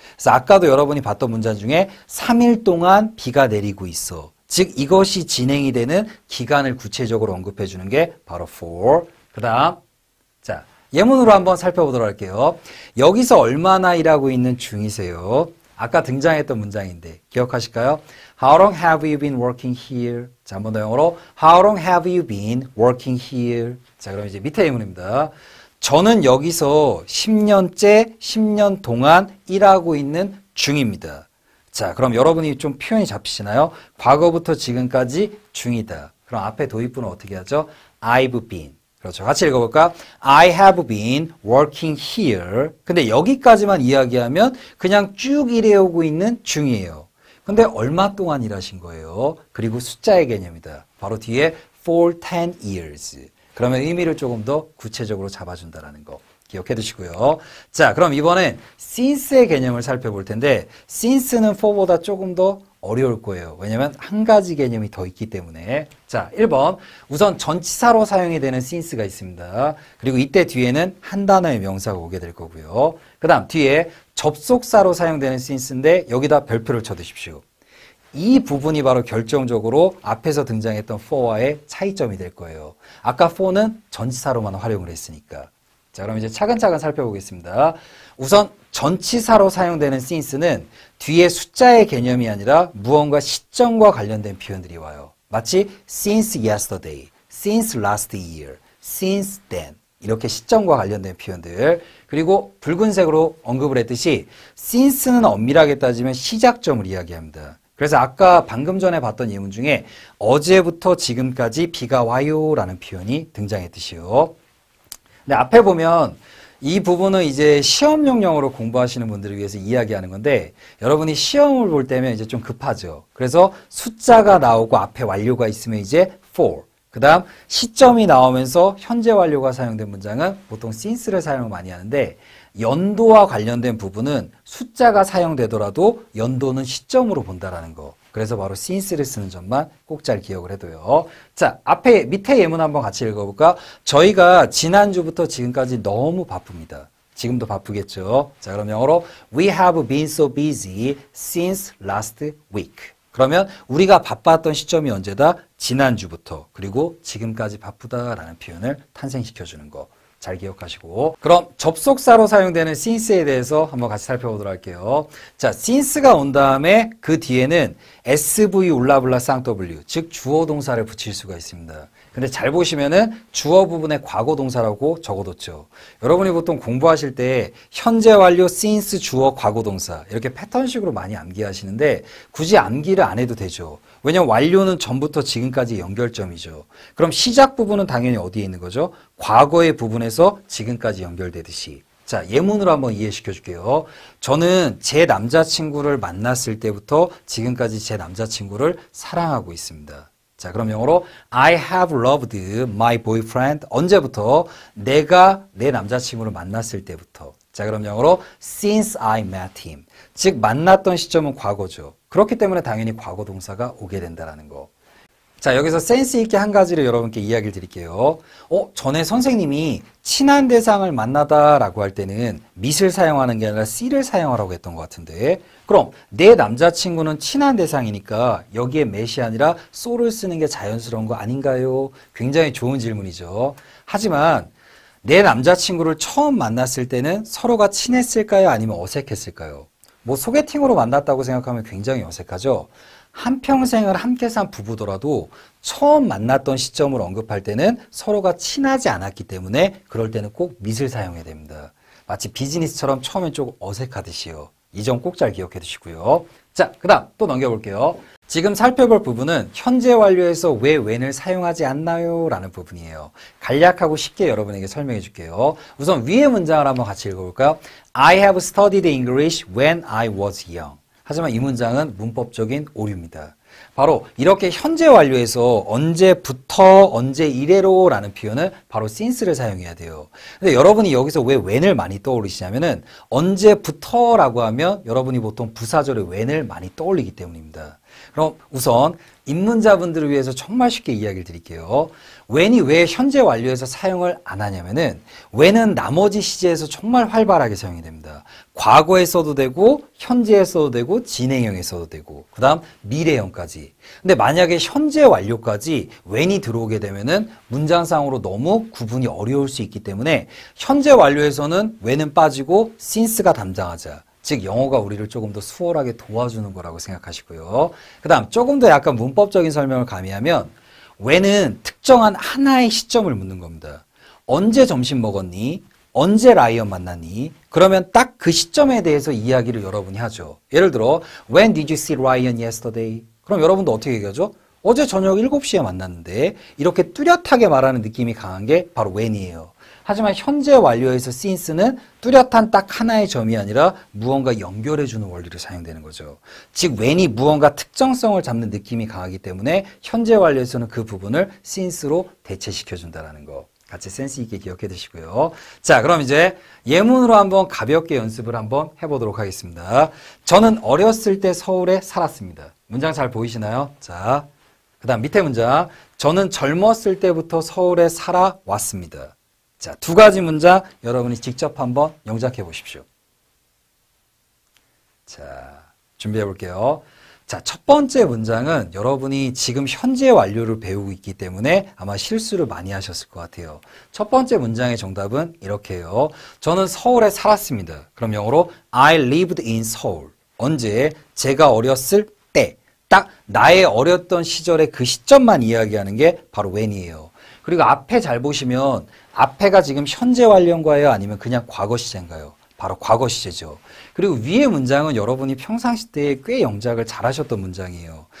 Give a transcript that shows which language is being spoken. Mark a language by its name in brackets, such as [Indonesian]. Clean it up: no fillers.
[Korean] 그래서 아까도 여러분이 봤던 문장 중에 3일 동안 비가 내리고 있어. 즉 이것이 진행이 되는 기간을 구체적으로 언급해 주는 게 바로 for. 그 다음 자 예문으로 한번 살펴보도록 할게요. 여기서 얼마나 일하고 있는 중이세요? 아까 등장했던 문장인데 기억하실까요? [English] How long have you been working here? [Korean] 자, 한 번 더 영어로 [English] How long have you been working here? [Korean] 자, 그럼 이제 밑에 예문입니다. 저는 여기서 10년째, 10년 동안 일하고 있는 중입니다. 자, 그럼 여러분이 좀 표현이 잡히시나요? 과거부터 지금까지 중이다. 그럼 앞에 도입부는 어떻게 하죠? [English] I've been. [Korean] 그렇죠. 같이 읽어볼까? [English] I have been working here. [Korean] 근데 여기까지만 이야기하면 그냥 쭉 일해오고 있는 중이에요. 근데 얼마 동안 일하신 거예요? 그리고 숫자의 개념이다. 바로 뒤에 [English] for 10 years. [Korean] 그러면 의미를 조금 더 구체적으로 잡아준다는 거 기억해 두시고요. 자, 그럼 이번엔 since의 개념을 살펴볼 텐데 since는 for보다 조금 더 어려울 거예요. 왜냐면 한 가지 개념이 더 있기 때문에. 자, 1번. 우선 전치사로 사용이 되는 since가 있습니다. 그리고 이때 뒤에는 한 단어의 명사가 오게 될 거고요. 그 다음 뒤에 접속사로 사용되는 since인데 여기다 별표를 쳐두십시오. 이 부분이 바로 결정적으로 앞에서 등장했던 for와의 차이점이 될 거예요. 아까 for는 전치사로만 활용을 했으니까. 자, 그럼 이제 차근차근 살펴보겠습니다. 우선 전치사로 사용되는 since는 뒤에 숫자의 개념이 아니라 무언가 시점과 관련된 표현들이 와요. 마치 [English] since yesterday, since last year, since then [Korean] 이렇게 시점과 관련된 표현들. 그리고 붉은색으로 언급을 했듯이 since는 엄밀하게 따지면 시작점을 이야기합니다. 그래서 아까 방금 전에 봤던 예문 중에 어제부터 지금까지 비가 와요 라는 표현이 등장했듯이요. 근데 앞에 보면 이 부분은 이제 시험용 영어로 공부하시는 분들을 위해서 이야기하는 건데 여러분이 시험을 볼 때면 이제 좀 급하죠. 그래서 숫자가 나오고 앞에 완료가 있으면 이제 for. 그 다음 시점이 나오면서 현재 완료가 사용된 문장은 보통 since를 사용을 많이 하는데 연도와 관련된 부분은 숫자가 사용되더라도 연도는 시점으로 본다라는 거. 그래서 바로 since를 쓰는 점만 꼭 잘 기억을 해둬요. 자, 앞에 밑에 예문 한번 같이 읽어볼까? 저희가 지난주부터 지금까지 너무 바쁩니다. 지금도 바쁘겠죠. 자, 그럼 영어로 [English] We have been so busy since last week. [Korean] 그러면 우리가 바빴던 시점이 언제다? 지난주부터. 그리고 지금까지 바쁘다라는 표현을 탄생시켜주는 거. 잘 기억하시고. 그럼 접속사로 사용되는 since에 대해서 한번 같이 살펴보도록 할게요. 자, since가 온 다음에 그 뒤에는 SV 울라블라 쌍W, 즉 주어 동사를 붙일 수가 있습니다. 근데 잘 보시면은 주어 부분에 과거 동사라고 적어뒀죠. 여러분이 보통 공부하실 때 현재 완료 since 주어 과거 동사 이렇게 패턴식으로 많이 암기하시는데 굳이 암기를 안 해도 되죠. 왜냐면 완료는 전부터 지금까지 연결점이죠. 그럼 시작 부분은 당연히 어디에 있는 거죠? 과거의 부분에서 지금까지 연결되듯이. 자, 예문으로 한번 이해시켜 줄게요. 저는 제 남자친구를 만났을 때부터 지금까지 제 남자친구를 사랑하고 있습니다. 자, 그럼 영어로 [English] I have loved my boyfriend. [Korean] 언제부터? 내가 내 남자친구를 만났을 때부터. 자, 그럼 영어로 [English] since I met him. [Korean] 즉 만났던 시점은 과거죠. 그렇기 때문에 당연히 과거 동사가 오게 된다는 거. 자, 여기서 센스 있게 한 가지를 여러분께 이야기를 드릴게요. 전에 선생님이 친한 대상을 만나다라고 할 때는 meet을 사용하는 게 아니라 see를 사용하라고 했던 것 같은데, 그럼 내 남자친구는 친한 대상이니까 여기에 met이 아니라 so를 쓰는 게 자연스러운 거 아닌가요? 굉장히 좋은 질문이죠. 하지만 내 남자친구를 처음 만났을 때는 서로가 친했을까요? 아니면 어색했을까요? 뭐 소개팅으로 만났다고 생각하면 굉장히 어색하죠. 한평생을 함께 산 부부더라도 처음 만났던 시점을 언급할 때는 서로가 친하지 않았기 때문에 그럴 때는 꼭 meet을 사용해야 됩니다. 마치 비즈니스처럼 처음엔 조금 어색하듯이요. 이 점 꼭 잘 기억해 두시고요. 자, 그 다음 또 넘겨볼게요. 지금 살펴볼 부분은 현재 완료에서 왜 when을 사용하지 않나요? 라는 부분이에요. 간략하고 쉽게 여러분에게 설명해 줄게요. 우선 위의 문장을 한번 같이 읽어볼까요? [English] I have studied English when I was young. [Korean] 하지만 이 문장은 문법적인 오류입니다. 바로 이렇게 현재 완료에서 언제부터 언제 이래로 라는 표현은 바로 since를 사용해야 돼요. 근데 여러분이 여기서 왜 when을 많이 떠올리시냐면은 언제부터 라고 하면 여러분이 보통 부사절에 when을 많이 떠올리기 때문입니다. 그럼 우선 입문자분들을 위해서 정말 쉽게 이야기를 드릴게요. when이 왜 현재 완료에서 사용을 안 하냐면은 when은 나머지 시제에서 정말 활발하게 사용이 됩니다. 과거에 써도 되고 현재에 써도 되고 진행형에 써도 되고 그 다음 미래형까지. 근데 만약에 현재 완료까지 when이 들어오게 되면은 문장상으로 너무 구분이 어려울 수 있기 때문에 현재 완료에서는 when은 빠지고 since가 담당하자. 즉 영어가 우리를 조금 더 수월하게 도와주는 거라고 생각하시고요. 그 다음 조금 더 약간 문법적인 설명을 가미하면 when은 특정한 하나의 시점을 묻는 겁니다. 언제 점심 먹었니? 언제 라이언 만났니? 그러면 딱 그 시점에 대해서 이야기를 여러분이 하죠. 예를 들어 [English] When did you see Ryan yesterday? [Korean] 그럼 여러분도 어떻게 얘기하죠? 어제 저녁 7시에 만났는데 이렇게 뚜렷하게 말하는 느낌이 강한 게 바로 when이에요. 하지만 현재 완료에서 since는 뚜렷한 딱 하나의 점이 아니라 무언가 연결해주는 원리를 사용되는 거죠. 즉 when이 무언가 특정성을 잡는 느낌이 강하기 때문에 현재 완료에서는 그 부분을 since로 대체시켜준다는 거. 같이 센스 있게 기억해 두시고요. 자, 그럼 이제 예문으로 한번 가볍게 연습을 한번 해보도록 하겠습니다. 저는 어렸을 때 서울에 살았습니다. 문장 잘 보이시나요? 자, 그 다음 밑에 문장. 저는 젊었을 때부터 서울에 살아왔습니다. 자, 두 가지 문장 여러분이 직접 한번 영작해 보십시오. 자, 준비해 볼게요. 자, 첫 번째 문장은 여러분이 지금 현재 완료를 배우고 있기 때문에 아마 실수를 많이 하셨을 것 같아요. 첫 번째 문장의 정답은 이렇게요. 저는 서울에 살았습니다. 그럼 영어로 [English] I lived in Seoul. [Korean] 언제? 제가 어렸을 때. 딱 나의 어렸던 시절의 그 시점만 이야기하는 게 바로 when이에요. 그리고 앞에 잘 보시면 앞에가 지금 현재 완료인가요? 아니면 그냥 과거 시제인가요? 바로 과거 시제죠. 그리고 위의 문장은 여러분이 평상시 때에 꽤 영작을 잘하셨던 문장이에요.